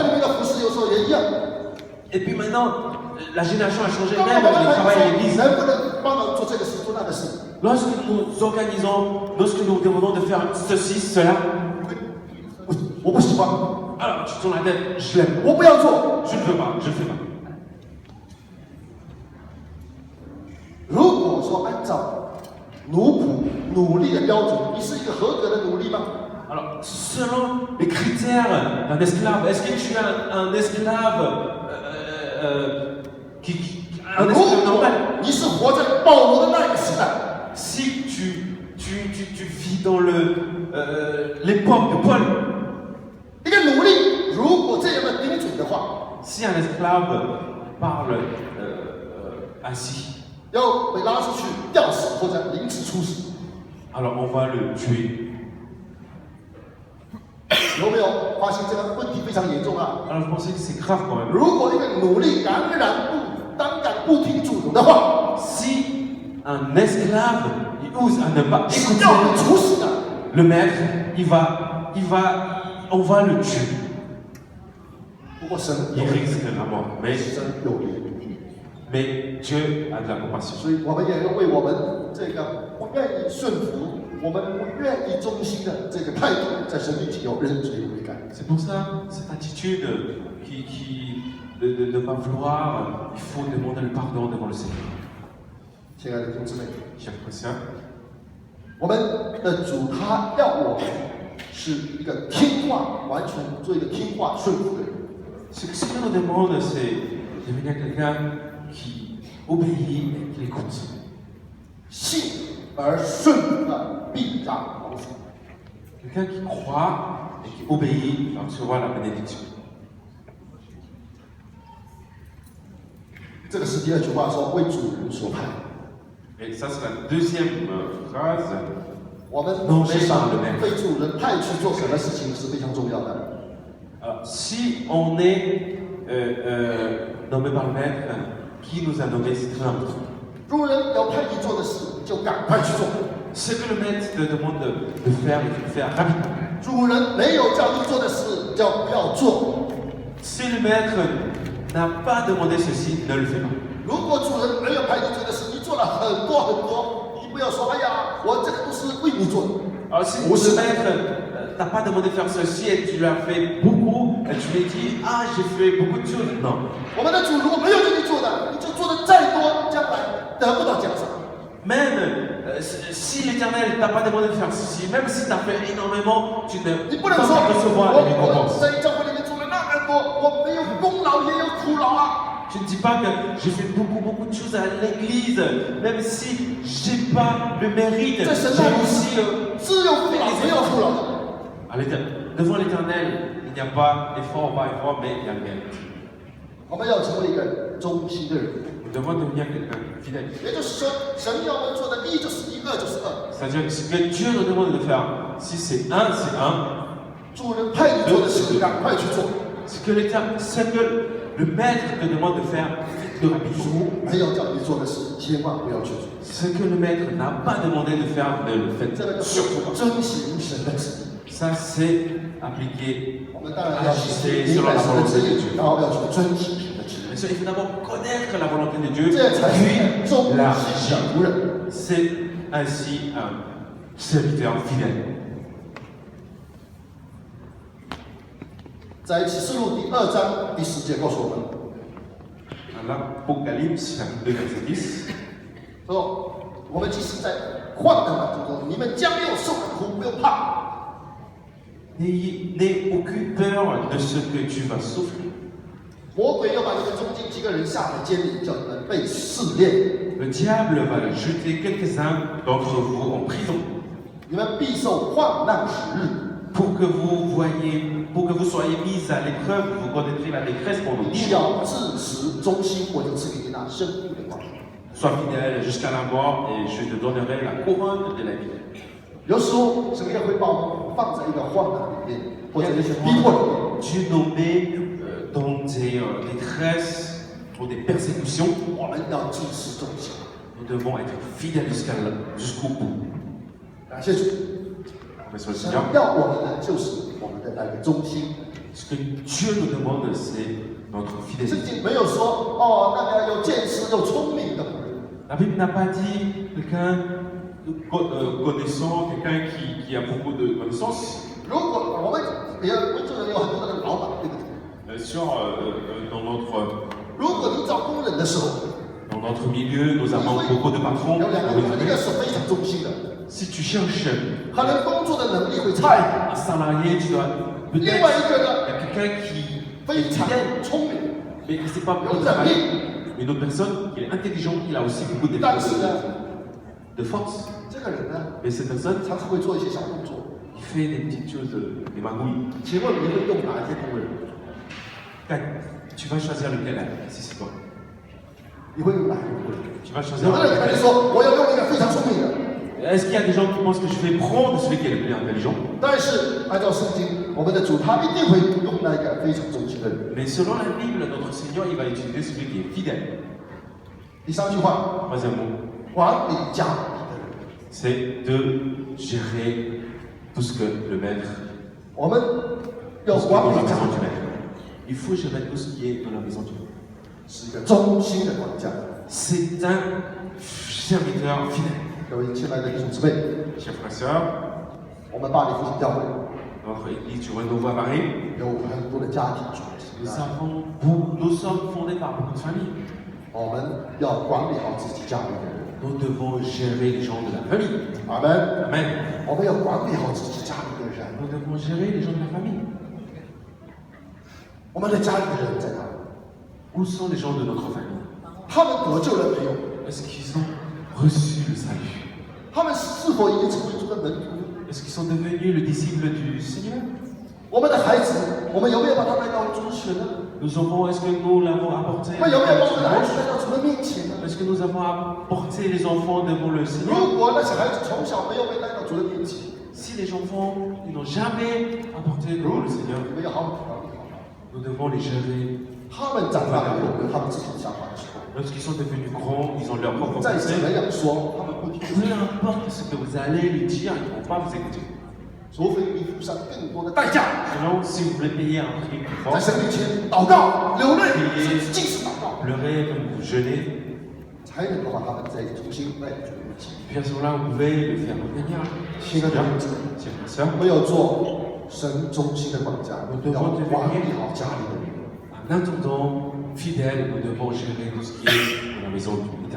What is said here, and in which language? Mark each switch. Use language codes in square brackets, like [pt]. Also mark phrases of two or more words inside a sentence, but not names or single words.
[zh] 会里面的服侍有时候也一样。 [fr] Et puis maintenant, la génération a changé, [zh] 当我 [fr] même [zh] 们 [fr] le [zh] 来 [fr] travail à [zh] 说， [fr] l'église. [zh] 能不能帮忙做这个事做那个事？ [fr] Lorsque nous organisons, lorsque nous demandons de faire ceci, cela, [zh] 我不喜欢， [fr] alors tu tournes la tête, je l'aime. [zh] 我不要做。 [fr] Je ne veux pas, je ne fais pas. [zh] 如果说按照奴仆努力的标准，你是一个合格的奴隶吗？ [fr] Alors, selon les critères d'un esclave, est-ce que tu es un esclave un [zh] 如 [fr] esclave [zh] 果 [fr] normal? [zh] 你是活在保罗的那个时代， [fr] Si tu vis dans l'époque de Paul, [zh] 一个奴隶，如果这样的的话， [fr] Si un esclave parle ainsi, [zh] 要被拉出去吊死或者凌迟处死。 [fr] alors on va le tuer. [zh] 有没有发现这个问题非常严重啊？ [fr] Alors je pensais que c'est grave quand même. [zh] 如果一个奴隶敢不听主人的话， [fr] Si un esclave il ose à ne pas [zh] 是 [fr] écouter [zh] 要被处死的。 [fr] le maître, on va le tuer. [zh] 不过神 [fr] Il [zh] 有 [fr] risque la mort. [zh] 神有怜悯， [fr] Mais Dieu a de la compassion. [zh] 所以我们也要为我们这个不愿意顺服、我们不愿意忠心的这个态度，在神面前要认罪悔改。 [fr] C'est pour ça, cette attitude de ne pas vouloir, il faut demander le pardon devant le Seigneur. [zh] 亲爱的弟兄姊妹， [fr] Chers chrétiens, [zh] 我们的主他要我们是一个听话，完全做一个听话顺服的人。 [fr] ce que Dieu nous demande, c'est de devenir quelqu'un qui obéit et qui écoute. [zh] 信而顺服的必然蒙福。 [fr] Quelqu'un qui croit et qui obéit va recevoir la bénédiction. [zh] 这个是第二句话说为主人所派。 [fr] Et ça, c'est la deuxième phrase. [zh] 我们 [fr] Non, [zh] 时常 [fr] mais pas le même. [zh] 被主人派去做什么事情是非常重要的。 [fr] Alors, si on est nommé par le maître, qui nous a nommé, c'est très important. [zh] 主人要派你做的事，就赶快去做。 [fr] Ce que le maître te demande de faire, il faut le faire rapidement. [zh] 主人没有叫你做的事，就不要做。 [fr] Si le maître n'a pas demandé ceci, ne le fais pas. [zh] 如果主人没有派你做的事，你做了很多很多，你不要说，哎呀，我这个都是为你做的。 [fr] Alors, si le maître t'a pas demandé de faire ceci et tu l'as fait beaucoup, et tu lui dis, ah, j'ai fait beaucoup de choses. Non. [zh] 我们的主如果没有叫你做的，你就做的再多，将来得不到奖赏。 [fr] Même si l'Éternel t'a pas demandé de faire ceci, même si tu as fait énormément, tu ne [zh] 你不 [fr] vas [zh] 能说， [fr] pas recevoir les [zh] 我 [fr] récompenses. [zh] 在教会里面做了那么多，我没有功劳也有苦劳啊。 [fr] Tu ne dis pas que j'ai fait beaucoup de choses à l'église, même si j'ai pas le mérite, [zh] 在神 [fr] j'ai [zh] 那里 [fr] aussi [zh] 只有苦劳，没有苦劳的。 [fr] devant l'Éternel, il n'y a pas effort, mais il y a le mérite. [zh] 我们要成为一个忠心的人， [fr] Nous devons devenir quelqu'un de fidèle. [zh] 也就是说，神要我们做的一就是一，二就是二。 [fr] C'est-à-dire que ce que Dieu nous demande de faire, si c'est un, c'est un. [zh] 主人派你做的事，赶快去做。 [fr] Ce que le maître te demande de faire, faites-le rapidement. [zh] 没有叫你做的事，千万不要去做。 [fr] Ce que le maître n'a pas demandé de faire, ne le faites [zh] 这个就 [fr] surtout [zh] 是 [fr] pas. [zh] 遵行神的旨意。 [fr] Ça, c'est appliquer, [zh] 我们当然要去 [fr] ajuster [zh] 明 [fr] selon [zh] 白 [fr] la [zh] 神的 [fr] volonté [zh] 旨 [fr] de [zh] 意， [fr] Dieu. [zh] 然后要去遵行神的旨意。 [fr] Mais il faut d'abord connaître la volonté de Dieu, [zh] 这才是 [fr] puis [zh] 忠 [fr] la [zh] 心的仆人。 [fr] C'est ainsi un serviteur fidèle. [zh] 在启示录第2章第10节告诉我们， [fr] L'Apocalypse, chapitre 2, verset 10. [zh] 说我们即使在患难当中，你们将没有受的苦，不用怕。 [fr] N'aie aucune peur de ce que tu vas souffrir. [zh] 魔鬼要把你们中间几个人下在监里，叫你们被试炼， [fr] Le diable va jeter quelques-uns d'entre vous en prison [zh] 你们必受患难时日。 [fr] pour que vous soyez mis à l'épreuve, vous connaîtrez la détresse pendant 10 [zh] 你 [fr] jours. [zh] 要自持忠心，我就赐给你那生命的光。 [fr] Sois fidèle jusqu'à la mort et je te donnerai la couronne de la vie. [zh] 有时候神也会把我们放在一个患难里面，或者一些逼迫里面。 [fr] Dieu nous met dans des détresses, dans des persécutions. [zh] 我们要自持忠心。 [fr] Nous devons être fidèles jusqu'au bout. [zh] 感谢主， [fr] On va sur le [zh] 神 [fr] Seigneur. [zh] 要我们的就是我们的那个忠心。 [fr] Ce que Dieu nous demande, c'est notre [zh] 圣 [fr] fidélité. [zh] 经没有说哦，那个有见识、有聪明的仆人。 [fr] La Bible n'a pas dit quelqu'un connaissant, quelqu'un qui a beaucoup de connaissances. [zh] 如果我们做人有很多的老板，对不对？ [fr] Dans notre [zh] 如果你找工人的时候， [fr] milieu, nous avons beaucoup de patrons. [zh] 有两个人，一个是非常忠心的， [fr] Si tu cherches [zh] 可能工作的能力会差一点； [fr] un salarié, tu dois [zh] 另 [fr] peut-être [zh] 外一个 [fr] il y [zh] 呢， [fr] a quelqu'un qui est [zh] 非常 [fr] fidèle, [zh] 聪明， [fr] mais qui ne sait pas [zh] 有 [fr] beaucoup [zh] 能 [fr] travailler. [zh] 力， [fr] Une autre personne qui est intelligent, il a aussi beaucoup [zh] 但是呢， [fr] de force. [zh] 这个人呢， [fr] Mais cette personne, [zh] 常常会做一些小动作。 [fr] il fait des petites choses, des magouilles. [zh] 请问你会用哪一些工人？ [fr] Tu vas choisir lequel là, si c'est toi. [zh] 你会用哪一个？ [fr] Tu vas choisir [zh] 有的人可能 [fr] lequel. [zh] 说我要用一个非常聪明的， [fr] Est-ce qu'il y a des gens qui pensent que je vais prendre celui qui est le plus intelligent? [zh] 但是按照圣经，我们的主他一定会用那个非常忠心的人。 [fr] Mais selon la Bible, notre Seigneur, il va utiliser celui qui est fidèle. [zh] 第三句话， [fr] Troisième mot, [zh] 管理家里的人。 [fr] c'est de gérer tout ce que le maître, [zh] 我们 [fr] tout [zh] 要 [fr] ce qui est [zh] 管 [fr] dans [zh] 理 [fr] la [zh] 家 [fr] maison [zh] 里 [fr] du maître. Il faut gérer tout ce qui est dans la maison du maître. [zh] 是一个忠心的管家。 [fr] C'est un serviteur fidèle. [zh] 各位亲爱的弟兄姊妹， [fr] Chers frères et sœurs, [zh] 我们巴黎复兴教会 [fr] notre église du Renouveau à Paris, [zh] 有很多的家庭主题 [fr] nous sommes fondés par beaucoup de familles. [zh] 我们要管理好自己家里的人。 [fr] Nous devons gérer les gens de la famille. [zh] 阿门。 [fr] Amen. [zh] 我们要管理好自己家里的人。 [fr] Nous devons gérer les gens de la famille. [zh] 我们的家里的人在哪里？ [fr] Où sont les gens de notre famille? [zh] 他们得救了没有？ [fr] Est-ce qu'ils ont reçu le salut? [zh] 他们是否已经成为主的门徒？ [fr] Est-ce qu'ils sont devenus le disciple du Seigneur? [zh] 我们的孩子，我们有没有把他带到主选呢？ [fr] Nos enfants, est-ce que nous l'avons apporté? [zh] 我们有没有把我们的孩子带到主的面前呢？ [fr] Est-ce que nous avons apporté les enfants devant le Seigneur? [zh] 如果那些孩子从小没有被带到主的面前， [fr] Si les enfants ils n'ont jamais apporté devant le Seigneur, [zh] 你们要好好管理好。 [fr] nous devons les gérer. [zh] 他们长大以后有他们自己的想法的时候， [fr] Lorsqu'ils sont devenus grands, ils ont leur propre [zh] 再怎 [fr] pensée. [zh] 么样说，他们不听。 [fr] Peu importe ce que vous allez lui dire, ils ne vont pas vous écouter. [zh] 除非你付上更多的代价， [fr] Sinon, si vous voulez payer un prix plus [zh] 在 [fr] fort, [zh] 神面前祷告、流泪，甚至尽是祷告， [fr] pleurez, même vous jeûnez, [zh] 才能够把他们再重新带到主的面前。 [fr] puis à ce moment-là, vous pouvez le faire revenir. [zh] 亲爱的弟兄姊妹， [fr] Chers frères et sœurs, [zh] 我们要做神忠心的管家，要管理好家里的人。 [fr] en attendant, fidèles, nous devons gérer tout ce qui est dans la maison du Éternel.